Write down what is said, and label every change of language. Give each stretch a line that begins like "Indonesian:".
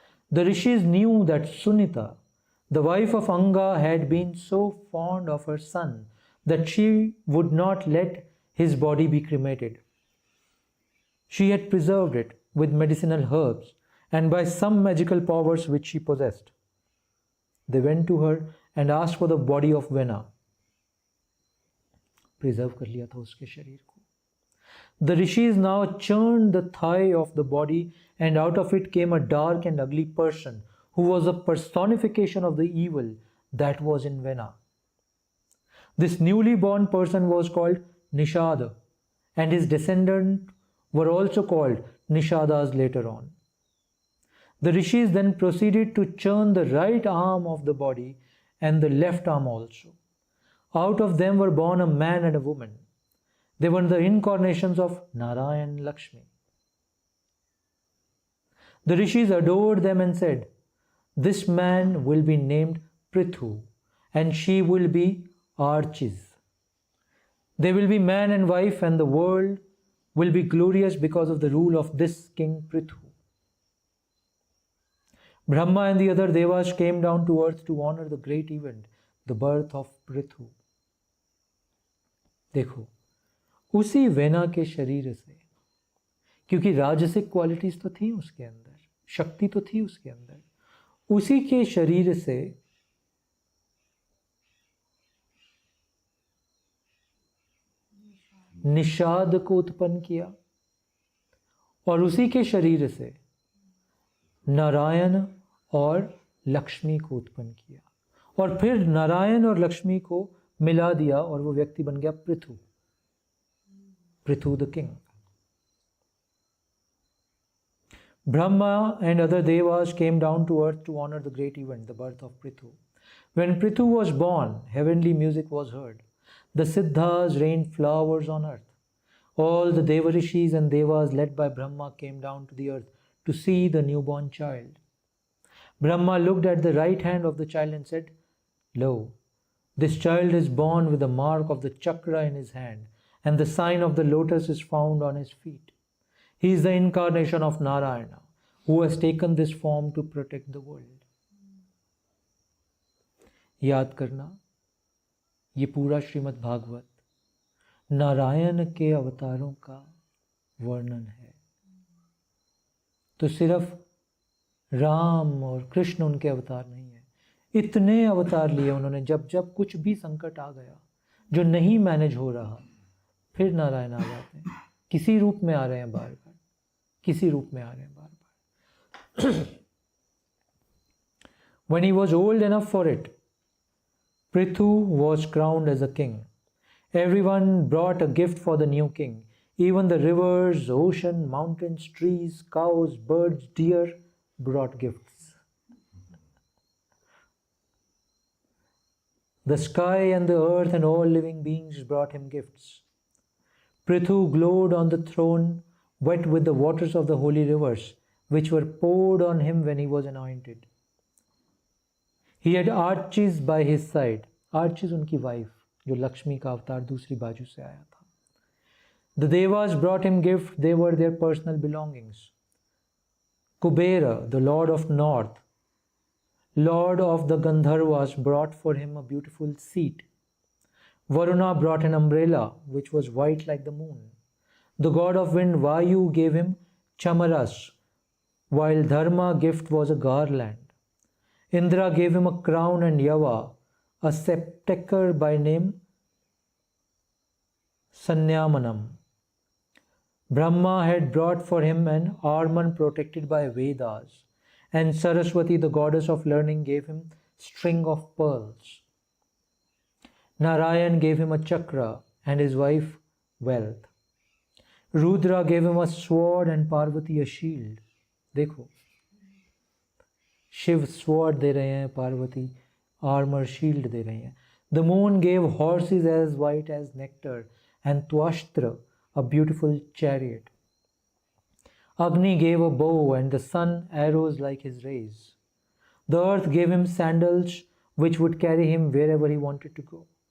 English: The rishis knew that Sunita, the wife of Anga, had been so fond of her son that she would not let his body be cremated. She had preserved it with medicinal herbs and by some magical powers which she possessed. They went to her and asked for the body of Vena.
Hindi: Preserve कर लिया था उसके शरीर को.
English: The rishis now churned the thigh of the body, and out of it came a dark and ugly person who was a personification of the evil that was in Vena. This newly born person was called Nishad, and his descendants were also called nishadas later on. The rishis then proceeded to churn the right arm of the body and the left arm also. Out of them were born a man and a woman. They were the incarnations of Narayan and Lakshmi. The rishis adored them and said, "This man will be named Prithu, and she will be Archis. They will be man and wife, and the world will be glorious because of the rule of this king Prithu." Brahma and the other devas came down to earth to honor the great event, the birth of Prithu.
Hindi: देखो, उसी vena के शरीर से, क्योंकि राजसिक qualities तो थी उसके अंदर, शक्ति तो थी उसके अंदर, उसी के शरीर से निषाद को उत्पन्न किया और उसी के शरीर से नारायण और लक्ष्मी को उत्पन्न किया और फिर नारायण और लक्ष्मी को मिला दिया और वो व्यक्ति बन गया Prithu, Prithu the king.
English: Brahma and other devas came down to earth to honor the great event, the birth of Prithu. When Prithu was born, heavenly music was heard. The Siddhas rained flowers on earth. All the Devarishis and Devas led by Brahma came down to the earth to see the newborn child. Brahma looked at the right hand of the child and said, "Lo, this child is born with the mark of the chakra in his hand, and the sign of the lotus is found on his feet. He is the incarnation of Narayana, who has taken this form to protect the world."
Hindi: याद करना, ये पूरा श्रीमद् भागवत नारायण के अवतारों का वर्णन है. तो सिर्फ राम और कृष्ण उनके अवतार नहीं है, इतने अवतार लिए उन्होंने. जब जब कुछ भी संकट आ गया, जो नहीं मैनेज हो रहा, फिर नारायण आ जाते हैं. किसी रूप में आ रहे हैं बार बार, किसी रूप में आ रहे हैं बार बार.
English: When he was old enough for it, Prithu was crowned as a king. Everyone brought a gift for the new king. Even the rivers, ocean, mountains, trees, cows, birds, deer brought gifts. The sky and the earth and all living beings brought him gifts. Prithu glowed on the throne, wet with the waters of the holy rivers, which were poured on him when he was anointed. He had Archis by his side.
Hindi: Archis उनकी wife, जो लक्ष्मी का अवतार दूसरी बाजू से आया था.
English: The Devas brought him gifts. They were their personal belongings. Kubera, the lord of north, lord of the Gandharvas, brought for him a beautiful seat. Varuna brought an umbrella which was white like the moon. The god of wind Vayu gave him chamaras, while Dharma gift was a garland. Indra gave him a crown and Yava a scepter by name Sanyamanam. Brahma had brought for him an armor protected by Vedas, and Saraswati, the goddess of learning, gave him string of pearls. Narayan gave him a chakra and his wife wealth. Rudra gave him a sword and Parvati a shield.
Hindi: देखो, Shiv sword दे रहे हैं, Parvati armor shield दे रही हैं.
English: The moon gave horses as white as nectar and Twashtra a beautiful chariot. Agni gave a bow and the sun arrows like his rays. The earth gave him sandals which would carry him wherever he wanted to go.